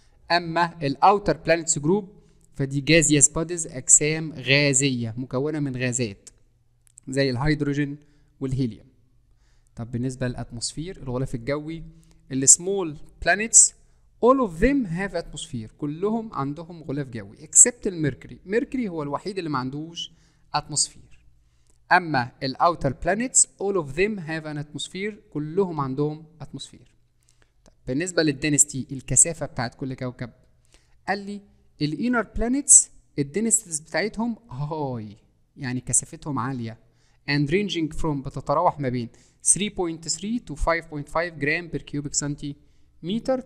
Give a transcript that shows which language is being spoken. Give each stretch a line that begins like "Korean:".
Arabic: اما الاوتر بلانيتس جروب فدي جازيوس بوديز، اجسام غازية مكونة من غازات زي الهيدروجين والهيليوم. طب بالنسبة للأتموسفير الغلاف الجوي، السمول بلانيتس
English: all of them have atmosphere،
Arabic: كلهم عندهم غلاف جوي except الميركوري. ميركوري هو الوحيد اللي ما عندوش atmosphere. أما الأوتر بلانيتس
English: all of them have an atmosphere،
Arabic: كلهم عندهم atmosphere. طب بالنسبة للدينستي، الكثافة بتاعت كل كوكب، قال لي الانر بلانيتس الدينستيز بتاعتهم هاي، يعني كثافتهم عالية
English: and ranging from،
Arabic: بتتراوح ما بين 3.3 to 5.5 جرام
English: per cubic centimeter.